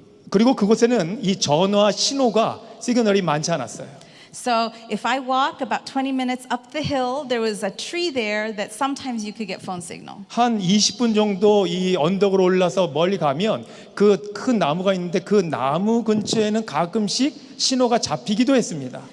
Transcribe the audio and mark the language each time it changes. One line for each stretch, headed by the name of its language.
Korean: 그리고 그곳에는 이 전화 신호가 시그널이 많지 않았어요.
English: So if I walk about 20 minutes up the hill, there was a tree there that sometimes you could get phone signal.
Korean: 한 20분 정도 이 언덕으로 올라서 멀리 가면 그 큰 나무가 있는데 그 나무 근처에는 가끔씩 신호가 잡히기도 했습니다.